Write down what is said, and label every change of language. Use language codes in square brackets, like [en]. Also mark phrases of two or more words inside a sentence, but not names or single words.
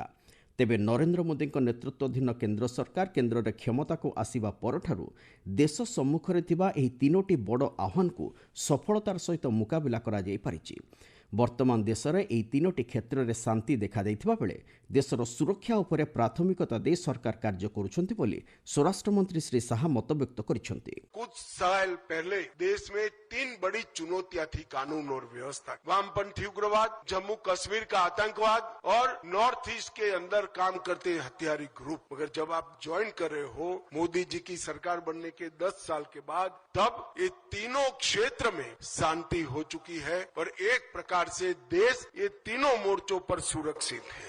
[or] ତେବେ ନରେନ୍ଦ୍ର ମୋଦିଙ୍କ ନେତୃତ୍ୱାଧୀନ କେନ୍ଦ୍ର ସରକାର କେନ୍ଦ୍ରରେ କ୍ଷମତାକୁ ଆସିବା ପରଠାରୁ ଦେଶ ସମ୍ମୁଖରେ ଥିବା ଏହି ତିନୋଟି ବଡ଼ ଆହ୍ୱାନକୁ ସଫଳତାର ସହିତ ମୁକାବିଲା କରାଯାଇପାରିଛି। ବର୍ତ୍ତମାନ ଦେଶରେ ଏହି ତିନୋଟି କ୍ଷେତ୍ରରେ ଶାନ୍ତି ଦେଖାଦେଇଥିବା ବେଳେ ଦେଶର ସୁରକ୍ଷା ଉପରେ ପ୍ରାଥମିକତା ଦେଇ ସରକାର କାର୍ଯ୍ୟ କରୁଛନ୍ତି ବୋଲି ସ୍ୱରାଷ୍ଟ୍ରମନ୍ତ୍ରୀ ଶ୍ରୀ ଶାହ ମତବ୍ୟକ୍ତ କରିଛନ୍ତି। [hi] कुछ साल पहले देश में 3 बड़ी चुनौतियां थी कानून और व्यवस्था। वामपंथी उग्रवाद, जम्मू कश्मीर का आतंकवाद और नॉर्थ ईस्ट के अंदर काम करते हथियारी ग्रुप। मगर जब आप ज्वाइन कर रहे हो मोदी जी की सरकार बनने के 10 साल के बाद, तब ये तीनों क्षेत्र में शांति हो चुकी है और एक प्रकार से देश ये तीनों मोर्चों पर सुरक्षित है।